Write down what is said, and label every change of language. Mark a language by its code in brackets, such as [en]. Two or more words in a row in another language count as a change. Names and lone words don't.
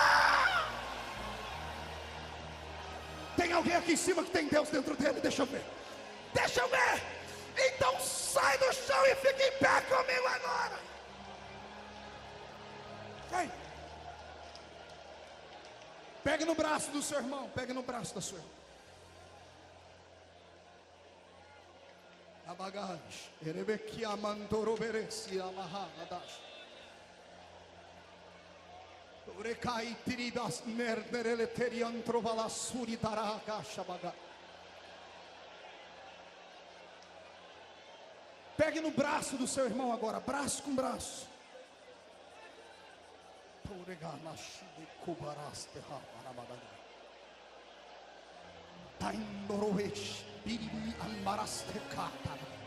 [pt] Tem alguém aqui em cima que tem Deus dentro dele? Deixa eu ver. Deixa eu ver. Então sai do chão e fica em pé comigo agora. Vem. Pegue no braço do seu irmão. Pegue no braço da sua irmã. Abagash, Erebekia Mandoroberesi Amahadash. Urekai Tiribas Merdereleterian Trovala Suritaraka Shabaga. Pegue no braço do seu irmão agora, braço com braço. Taindoroesh Biribi Ambaraste Katana.